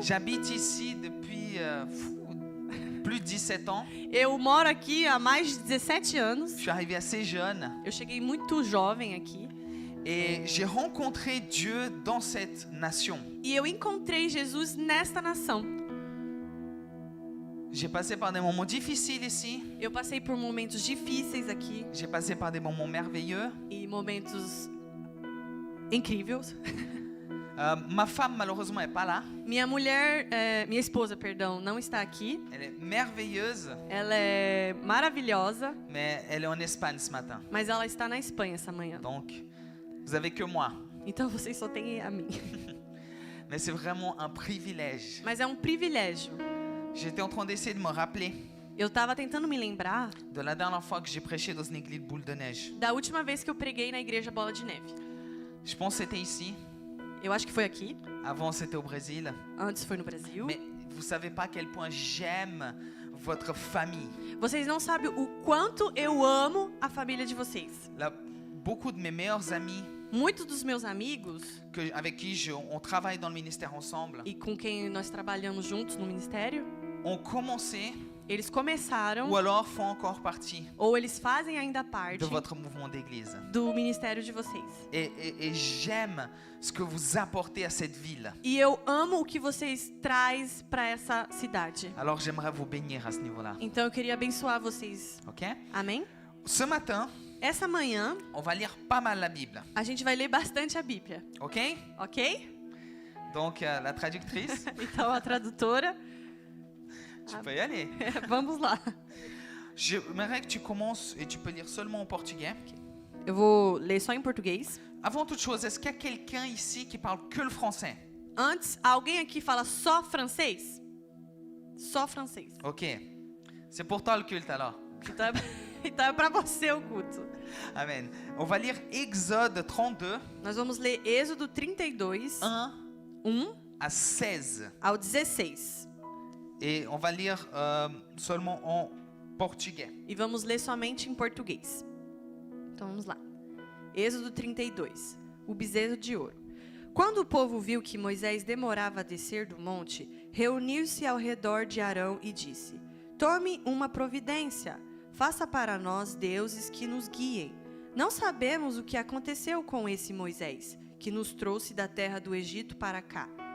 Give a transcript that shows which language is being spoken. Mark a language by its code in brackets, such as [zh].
[fr] J'habite ici depuis plus de 17 ans. [pt] Eu moro aqui há mais de 17 anos. [fr] Je suis arrivé assez jeune. [pt] Eu cheguei muito jovem aqui. [fr] Et j'ai rencontré Dieu dans cette nation. [pt] E eu encontrei Jesus nesta nação. [fr] J'ai passé par des moments difficiles ici. [pt] Eu passei por momentos difíceis aqui. [fr] J'ai passé par des moments merveilleux. [pt] E momentos incríveis. [fr] Ma femme, malheureusement, n'est pas là. [pt] Minha esposa, perdão, não está aqui. [fr] Elle est merveilleuse, [pt] Ela é maravilhosa, [fr] mais elle est en Espagne ce matin. [pt] mas ela está na Espanha essa manhã. [fr] Donc, vous avez que moi. [pt] Então vocês só têm a mim. [fr] Mais c'est vraiment un privilège. [pt] Mas é um privilégio. [fr] J'étais en train d'essayer de me rappeler [pt] Eu estava tentando me lembrar [fr] de la dernière fois que j'ai prêché dans une église boule de neige. [pt] da última vez que eu preguei na igreja Bola de Neve. [fr] Je pense que c'était ici. [pt] Eu acho que foi aqui. [fr] Avant, c'était au Brésil. [pt] Antes foi no Brasil. [fr] Mais vous savez pas à quel point j'aime votre famille. [pt] Vocês não sabem o quanto eu amo a família de vocês. [fr] Là, beaucoup de mes meilleurs amis [pt] Muitos dos meus amigos [fr] avec qui on travaille dans le ministère ensemble [pt] e com quem nós trabalhamos juntos no ministério, [fr] ont commencé [pt] eles começaram [fr] ou alors font encore partie [pt] ou eles fazem ainda parte [fr] de votre mouvement d'église. [pt] do ministério de vocês. [fr] Et j'aime ce que vous apportez à cette ville. [pt] E eu amo o que vocês traz para essa cidade. [fr] Alors j'aimerais vous bénir à ce niveau-là. [pt] Então eu queria abençoar vocês. [fr] Ok? [pt] Amém? [fr] Ce matin, [pt] Essa manhã [fr] on va lire pas mal la Bible. [pt] a gente vai ler bastante a Bíblia, [fr] Ok? [pt] ok? [fr] Donc la traductrice, [pt] Então a tradutora, [fr] tu peux y aller. [pt] vamos lá. [fr] J'aimerais que tu commences et tu peux lire seulement en portugais. [pt] Eu vou ler só em português. [fr] Avant toute chose, est-ce qu'il y a quelqu'un ici qui parle que le français? [pt] Antes, alguém aqui fala só francês? Só francês. Ok. [fr] C'est pour toi le culte alors. [pt] Então é para você o culto. [fr] Amen. On va lire Exode 32, [pt] Nós vamos ler Êxodo 32, [fr] 1 à 16. [pt] ao 16. [fr] Et on va lire seulement en portugais. [pt] E vamos ler somente em português. Então vamos lá. Êxodo 32. O bezerro de ouro. Quando o povo viu que Moisés demorava a descer do monte, reuniu-se ao redor de Arão e disse: Tome uma providência. Faça para nós deuses que nos guiem. Não sabemos o que aconteceu com esse Moisés, que nos trouxe da terra do Egito para cá.